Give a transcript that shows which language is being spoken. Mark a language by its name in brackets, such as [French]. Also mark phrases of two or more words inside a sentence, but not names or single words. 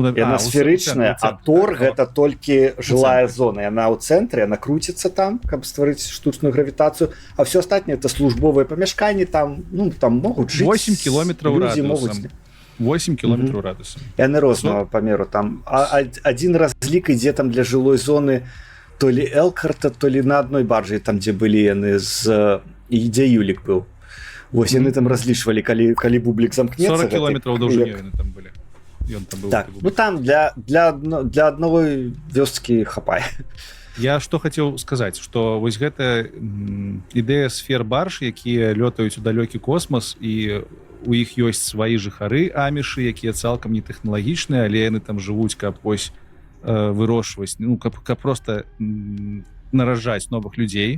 [Belarusian] яна сферычная, а тор гэта толькі жылая зона, яна ў цэнтры, яна круціцца там, каб стварыць штучную гравітацыю, а все астатняе это службовыя памяшканні, там, ну, там могуць жыць 8 кілометраў радыусам. 8 кілометраў радыусам. Яны рознага памеру там. Адзін разлік ідзе там для жылой зоны [Russian] то ли [Belarusian] Элкхарта, [Russian] то ли [Belarusian] на адной баржы, там дзе былі яны дзе Юлік быў. Вось яны там разлічвалі, калі бублік замкнецца. 40 кілометраў даўжынёй яны там былі. Так, ну там для адной вёскі хапае. Я што хацеў сказаць, што вось гэта ідэя сфер барж, якія лётаюць у далёкі космас, і у іх ёсць свае жыхары амішы, якія цалкам не тэхналагічныя, але яны там жывуць, каб вось вырошчваць, ну каб проста нараджаць новых людзей.